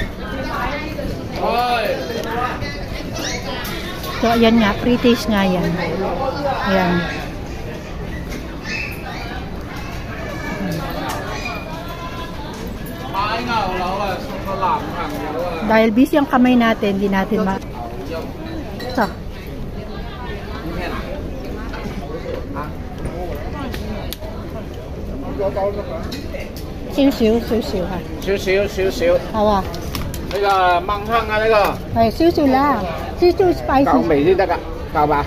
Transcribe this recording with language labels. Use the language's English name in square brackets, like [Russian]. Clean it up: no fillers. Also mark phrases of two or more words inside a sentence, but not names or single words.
[Filipino] So, ayan nga, [English] free taste [Filipino] nga yan. Ayan. Dahil busy ang kamay natin, hindi natin So. Siu-siu ha. [Cantonese] Siu-siu。好啊。呢個蚊香啊，呢個。係少少啦，少少 spicy。夠味先得㗎，夠吧？